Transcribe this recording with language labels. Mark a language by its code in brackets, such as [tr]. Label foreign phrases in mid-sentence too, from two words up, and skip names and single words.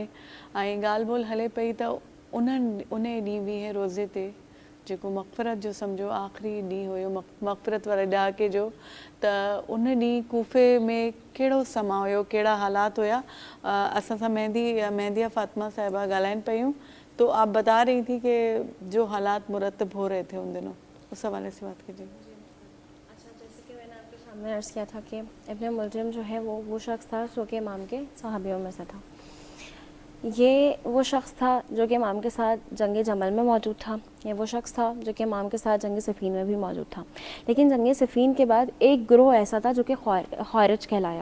[sd] ऐं ॻाल्हि ॿोल्हि हले पई त उन ॾींहुं 20 रोज़े ते जेको मग़फ़िरत जो सम्झो आख़िरी ॾींहुं हुयो मग़फ़िरत वारे ॾहाके जो, त उन ॾींहुं कूफ़े में कहिड़ो समा हुयो, कहिड़ा हालात हुया. असां सां मेहंदिया फ़ातिमा साहिबा ॻाल्हाइनि पियूं [ur] تو آپ بتا رہی تھی کہ جو حالات مرتب ہو رہے تھے ان دنوں، اس حوالے سے بات کیجیے. میں نے عرض کیا تھا کہ ابن ملجم جو ہے وہ شخص تھا جو کہ امام کے صحابیوں میں سے تھا. یہ وہ شخص تھا جو کہ امام کے ساتھ جنگ جمل میں موجود تھا. یہ وہ شخص تھا جو کہ امام کے ساتھ جنگ صفین میں بھی موجود تھا. لیکن جنگ صفین کے بعد ایک گروہ ایسا تھا جو کہ خوارج کہلایا.